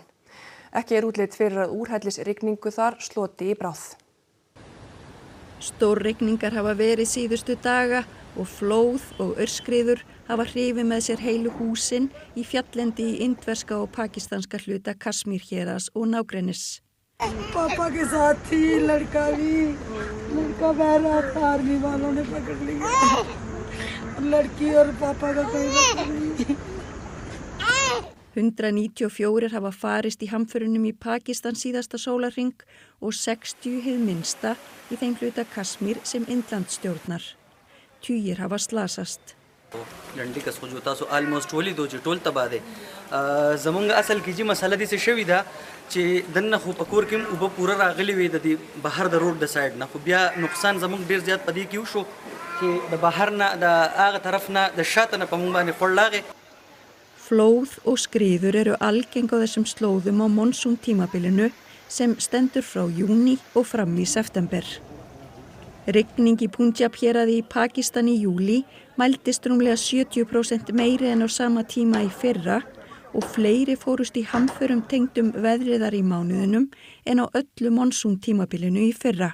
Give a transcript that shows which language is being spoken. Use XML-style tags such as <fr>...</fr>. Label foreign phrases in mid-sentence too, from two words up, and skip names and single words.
<is>Ekki útlit fyrir að úrhellisrigningu þar sloti í bráð. Stórrigningar hafa verið síðustu daga og flóð og aurskriður hafa hrifið með sér heilu húsin í fjalllendi í indverska og pakistanska hluta Kashmir héraðs og nágrennis.</is> <hi>पापा के साथ थी लड़का बह रहा था आर्मी वालों ने पकड़ लिया लड़की और पापा का कोई पता नहीं 194 hafa farist í hamförunum í Pakistan síðasta sólarhring og 60 hið minnsta í þeim hluta Kashmir sem Indland stjórnar. Tugir hafa slasast.</hi> <ps>لنډي کس خو جو تاسو آلموست ټولې دو چې ټول تباه دي زمونږ اصل کې چې مسله دې څه شوې ده چې دنه خو پکور کې اوبه پوره راغلي وي د دې بهر د روډ د سایډ نه خو بیا نقصان زمونږ ډیر زیات پدې کې وشو چې د بهر نه د هغه طرف نه د شاته نه په مونږ باندې خړلاغه.</ps> <is>Flóð og skriður eru algeng á þessum slóðum á monsúntímabilinu sem stendur frá júní og fram í september. Rigning í Punjab héraði í Pakistan í júlí mældist rúmlega 70% meiri en á sama tíma í fyrra og fleiri fórust í hamförum tengdum veðriðar í mánuðinum en á öllu monsúntímabilinu í fyrra.</is>